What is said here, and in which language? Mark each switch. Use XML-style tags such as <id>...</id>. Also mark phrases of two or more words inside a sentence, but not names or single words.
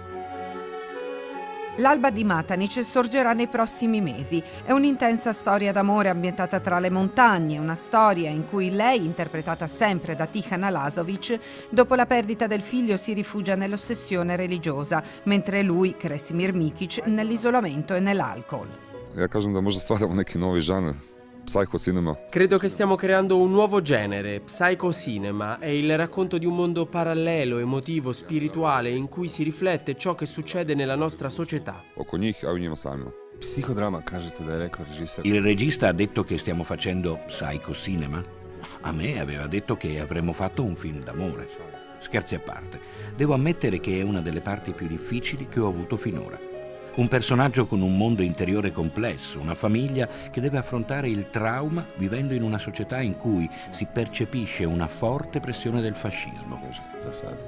<it>L'Alba di Matanic sorgerà nei prossimi mesi. È un'intensa storia d'amore ambientata tra le montagne, una storia in cui lei, interpretata sempre da Tihana Lazovic, dopo la perdita del figlio si rifugia nell'ossessione religiosa, mentre lui, Kresimir Mikic, nell'isolamento e nell'alcol.</it> <hr>Ja kažem da možda stvaramo neki novi žanr. Psychocinema.</hr> <it>Credo che stiamo creando un nuovo genere, psychocinema. È il racconto di un mondo parallelo, emotivo, spirituale, in cui si riflette ciò che succede nella nostra società.</it> <hr>Oko njih, a u njima samima. Psicodrama, kažete da je rekao režiser.</hr> <it>Il regista ha detto che stiamo facendo psychocinema? A me aveva detto che avremmo fatto un film d'amore. Scherzi a parte, devo ammettere che è una delle parti più difficili che ho avuto finora. Un personaggio con un mondo interiore complesso, una famiglia che deve affrontare il trauma vivendo in una società in cui si percepisce una forte pressione del fascismo.</it>